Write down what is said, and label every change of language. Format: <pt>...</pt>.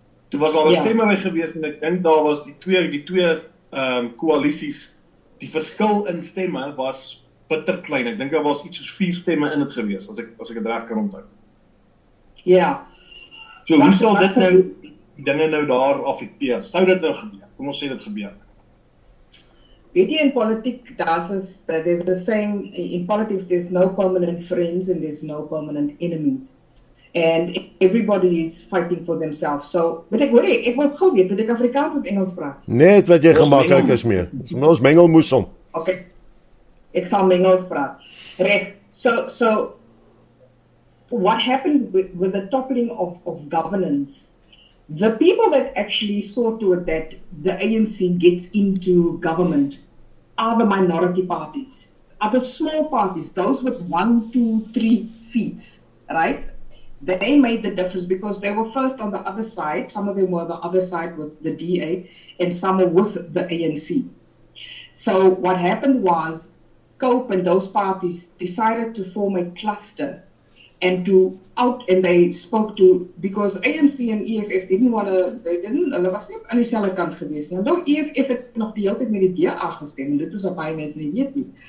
<af>Toe was daar 'n stemmery gewees en ek dink daar was die twee koalisies. Die verskil in stemme was bitter klein. Ek dink daar was iets soos 4 stemme in dit gewees as ek dit reg kan onthou. Ja. So hoe sal dit nou die dinge nou daar affekteer? Sou dit nou gebeur? Kom ons sê dit gebeur. Weet jy, in politiek,</af> <en>there's the saying, in politics, there's no permanent friends and there's no permanent enemies. And everybody is fighting for themselves.</en> <af>So, ek wil gou weet, moet ek Afrikaans of Engels praat? Net wat jy gemaklik is mee. Ons mengelmoes om. Okay. Ek sal Engels praat. Reg.</af> <en>So what happened with the toppling of governance? The people that actually saw to it that the ANC gets into government are the minority parties, are the small parties, those with 1, 2, 3 seats, right? They made the difference because they were first on the other side. Some of them were on the other side with the DA and some were with the ANC. So what happened was COPE and those parties decided to form a cluster and they spoke to, because</en> <af>ANC en EFF hulle was nie aan dieselfde kant gewees nie. Nou EFF het nog die hele tyd met die DA gestem en dit is wat baie mense nie weet nie.</af>